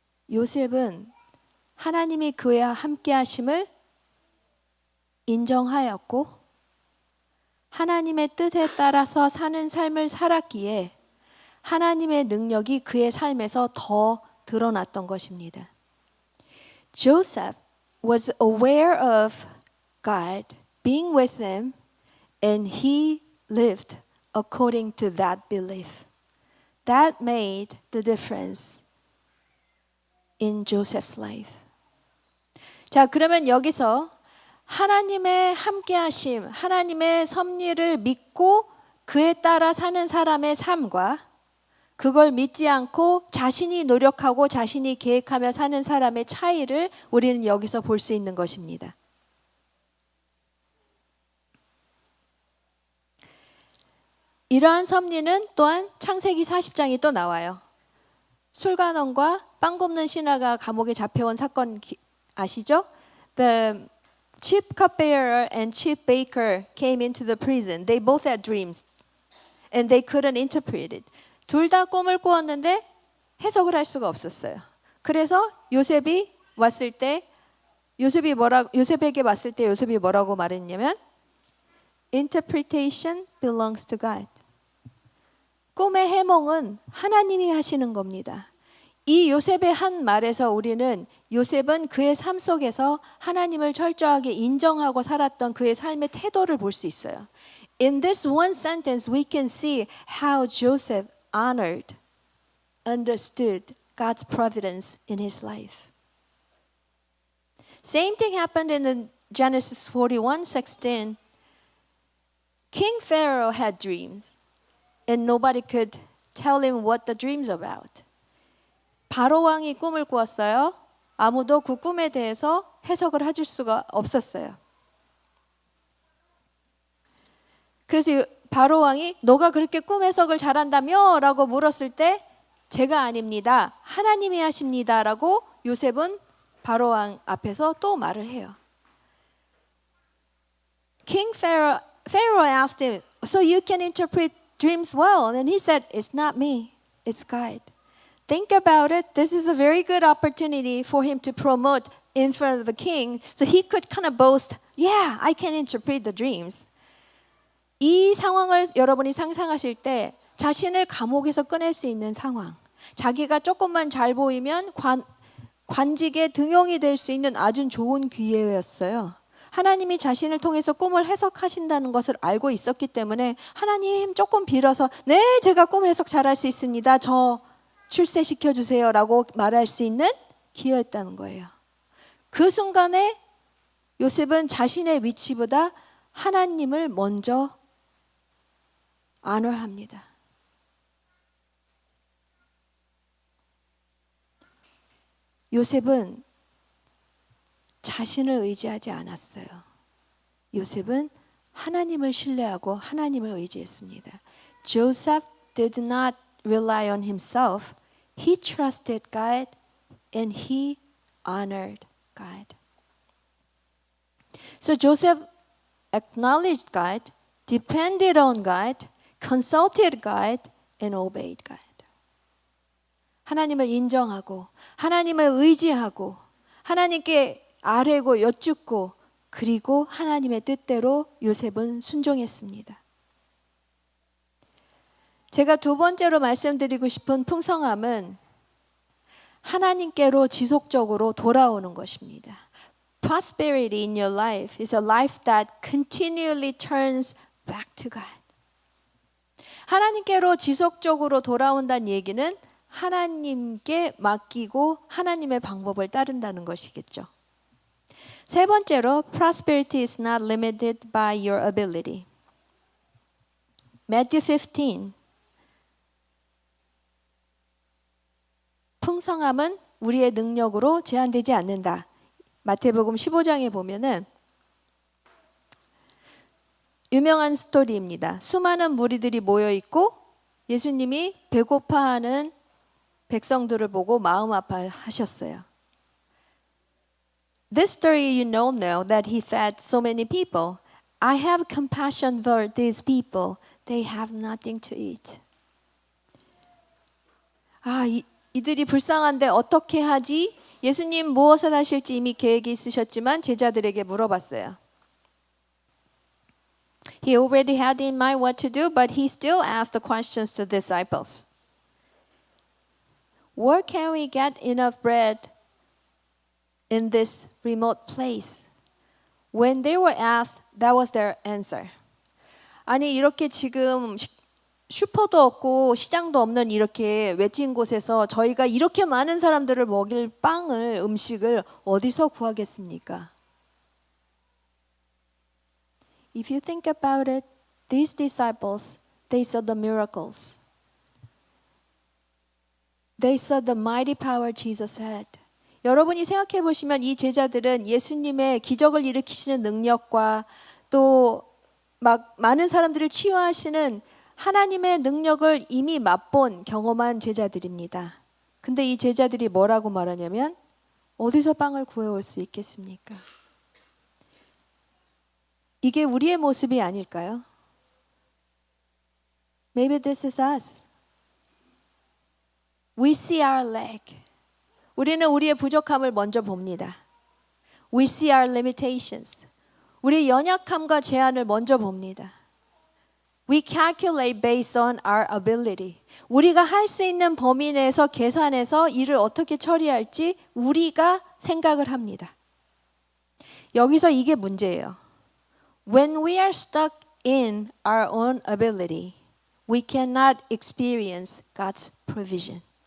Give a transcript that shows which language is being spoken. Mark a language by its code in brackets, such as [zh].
[ko] 요셉은 하나님이 그와 함께 하심을 인정하였고 하나님의 뜻에 따라서 사는 삶을 살았기에 하나님의 능력이 그의 삶에서 더 드러났던 것입니다. [en] Joseph was aware of God being with him and he lived according to that belief. That made the difference in Joseph's life. [ko] 자, 그러면 여기서 하나님의 함께하심, 하나님의 섭리를 믿고 그에 따라 사는 사람의 삶과 그걸 믿지 않고 자신이 노력하고 자신이 계획하며 사는 사람의 차이를 우리는 여기서 볼 수 있는 것입니다. 이러한 섭리는 또한 창세기 40장이 또 나와요. 술관원과 빵 굽는 신하가 감옥에 잡혀온 사건 아시죠? [en] the chief cupbearer and chief baker came into the prison. They both had dreams and they couldn't interpret it. [ko] 둘 다 꿈을 꾸었는데 해석을 할 수가 없었어요. 그래서 요셉이 왔을 때 요셉에게 왔을 때 요셉이 뭐라고 말했냐면 [en] Interpretation belongs to God. [ko] 꿈의 해몽은 하나님이 하시는 겁니다. 이 요셉의 한 말에서 우리는 요셉은 그의 삶 속에서 하나님을 철저하게 인정하고 살았던 그의 삶의 태도를 볼 수 있어요. [en] In this one sentence we can see how Joseph honored, understood God's providence in his life. Same thing happened in Genesis 41:16. King Pharaoh had dreams and nobody could tell him what the dreams about. [ko] 바로 왕이 꿈을 꾸었어요. 아무도 그 꿈에 대해서 해석을 해줄 수가 없었어요. 그래서 바로 왕이 너가 그렇게 꿈 해석을 잘한다며? 라고 물었을 때 제가 아닙니다. 하나님이 하십니다. 라고 요셉은 바로 왕 앞에서 또 말을 해요. [en] King Pharaoh asked him, so you can interpret dreams well? And he said, it's not me, it's God. Think about it. This is a very good opportunity for him to promote in front of the king. So he could kind of boast, yeah, I can interpret the dreams. [ko] 이 상황을 여러분이 상상하실 때 자신을 감옥에서 꺼낼 수 있는 상황. 자기가 조금만 잘 보이면 관직의 등용이 될 수 있는 아주 좋은 기회였어요. 하나님이 자신을 통해서 꿈을 해석하신다는 것을 알고 있었기 때문에 하나님 조금 빌어서 네, 제가 꿈 해석 잘할 수 있습니다. 저 출세시켜 주세요라고 말할 수 있는 기회였다는 거예요. 그 순간에 요셉은 자신의 위치보다 하나님을 먼저 honor합니다. 요셉은 자신을 의지하지 않았어요. 요셉은 하나님을 신뢰하고 하나님을 의지했습니다. [en] Joseph did not rely on himself. He trusted God and he honored God. So Joseph acknowledged God, depended on God, consulted God, and obeyed God. [ko] 하나님을 인정하고 하나님을 의지하고 하나님께 아뢰고 여쭙고 그리고 하나님의 뜻대로 요셉은 순종했습니다. 제가 두 번째로 말씀드리고 싶은 풍성함은 하나님께로 지속적으로 돌아오는 것입니다. [en] Prosperity in your life is a life that continually turns back to God. [ko] 하나님께로 지속적으로 돌아온다는 얘기는 하나님께 맡기고 하나님의 방법을 따른다는 것이겠죠. 세 번째로, [en] prosperity is not limited by your ability. Matthew 15. [ko] 풍성함은 우리의 능력으로 제한되지 않는다. 마태복음 15장에 보면은 유명한 스토리입니다. 수많은 무리들이 모여 있고 예수님이 배고파하는 백성들을 보고 마음 아파하셨어요. [en] This story you know that he fed so many people. I have compassion for these people. They have nothing to eat. [ko] 이들이 불쌍한데 어떻게 하지? 예수님 무엇을 하실지 이미 계획이 있으셨지만 제자들에게 물어봤어요. [en] He already had in mind what to do, but he still asked the questions to disciples. Where can we get enough bread in this remote place? When they were asked, that was their answer. [ko] 아니 이렇게 지금 슈퍼도 없고 시장도 없는 이렇게 외진 곳에서 저희가 이렇게 많은 사람들을 먹일 빵을 음식을 어디서 구하겠습니까? [en] If you think about it, these disciples, they saw the miracles. They saw the mighty power Jesus had. [ko] 여러분이 생각해 보시면 이 제자들은 예수님의 기적을 일으키시는 능력과 또 막 많은 사람들을 치유하시는 하나님의 능력을 이미 맛본 경험한 제자들입니다. 근데 이 제자들이 뭐라고 말하냐면 어디서 빵을 구해올 수 있겠습니까? 이게 우리의 모습이 아닐까요? [en] Maybe this is us. We see our lack. [ko] 우리는 우리의 부족함을 먼저 봅니다. [en] We see our limitations. [ko] 우리의 연약함과 제한을 먼저 봅니다. [en] We calculate based on our ability. [ko] 우리가 할 수 있는 범위 내에서 계산해서 일을 어떻게 처리할지 우리가 생각을 합니다. 여기서 이게 문제예요. [en] When we are stuck in our own ability, we cannot experience God's provision.